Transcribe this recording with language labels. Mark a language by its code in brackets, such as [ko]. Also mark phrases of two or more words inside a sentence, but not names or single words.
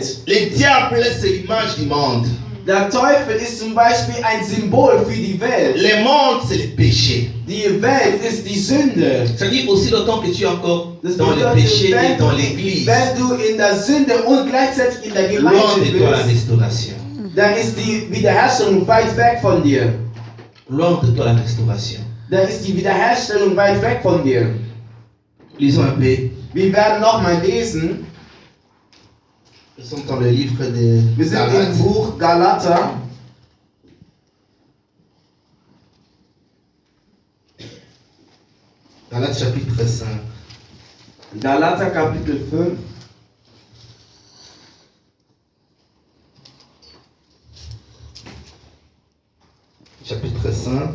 [fr] Le diable c'est l'image du monde. [de] Der Teufel ist zum Beispiel ein Symbol für die Welt. [fr] Le monde c'est le péché. [de] Die Welt ist die Sünde. [fr] C'est-à-dire aussi longtemps que tu es encore [de] Das [fr] dans le [de] bedeutet, [fr] péché et dans l'église, [de] wenn du in der Sünde und gleichzeitig in der [fr] loin [de] Gemeinde [fr] de toi la [de] bist, [fr] restauration. [de] dann ist die Wiederherstellung weit weg von dir. [fr] Loin de toi la restauration. [de] Dann ist die Wiederherstellung weit weg von dir. [fr] Lisons un peu. [de] Wir werden nochmal lesen. [fr] Nous sommes dans le livre de [de] Wir sind [fr] Galates. [de] im Buch Galater. [fr] Galates chapitre 5. [de] Galater Kapitel 5. [fr] Chapitre 5,